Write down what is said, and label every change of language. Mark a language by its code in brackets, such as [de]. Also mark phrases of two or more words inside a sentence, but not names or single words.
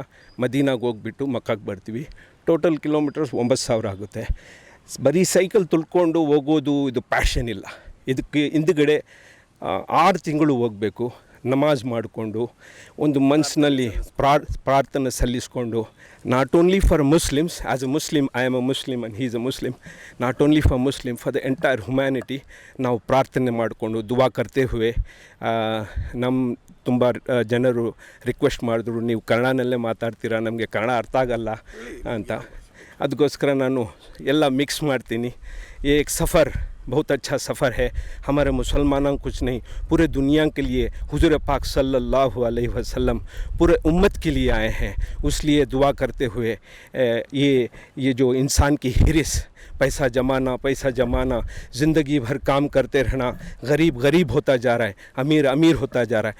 [kn] ಮದೀನಾಗೆ ಹೋಗ್ಬಿಟ್ಟು ಮಕ್ಕಾಗೆ ಬರ್ತೀವಿ. [en] total kilometers [kn] 9,000 ಆಗುತ್ತೆ. ಬರೀ ಸೈಕಲ್ ತುಳ್ಕೊಂಡು ಹೋಗೋದು ಇದು ಪ್ಯಾಷನ್ ಇಲ್ಲ. ಇದಕ್ಕೆ ಹಿಂದುಗಡೆ 6 ತಿಂಗಳು ಹೋಗಬೇಕು. ನಮಾಜ್ ಮಾಡಿಕೊಂಡು ಒಂದು ಮನಸ್ಸಿನಲ್ಲಿ ಪ್ರಾರ್ಥನೆ ಸಲ್ಲಿಸ್ಕೊಂಡು, [en] not only for Muslims, as a Muslim I am a Muslim and he is a Muslim, not only for Muslim, for the entire humanity [kn] ನಾವು ಪ್ರಾರ್ಥನೆ ಮಾಡಿಕೊಂಡು [hi] दुआ करते हुए. [kn] ನಮ್ಮ ತುಂಬ ಜನರು ರಿಕ್ವೆಸ್ಟ್ ಮಾಡಿದ್ರು, ನೀವು ಕನ್ನಡನಲ್ಲೇ ಮಾತಾಡ್ತೀರಾ, ನಮಗೆ ಕನ್ನಡ ಅರ್ಥ ಆಗಲ್ಲ ಅಂತ. ಅದಕ್ಕೋಸ್ಕರ ನಾನು ಎಲ್ಲ ಮಿಕ್ಸ್ ಮಾಡ್ತೀನಿ. [hi] एक सफ़र बहुत अच्छा सफ़र है हमारे मुसलमानों कुछ नहीं, पूरे दुनिया के लिए हुजूर पाक [ar] صلى الله عليه وسلم [hi] पूरे उम्मत के लिए आए हैं. उसलिए दुआ करते हुए ये जो इंसान की हिरिस, पैसा जमाना, ज़िंदगी भर काम करते रहना, गरीब होता जा रहा है, अमीर होता जा रहा है.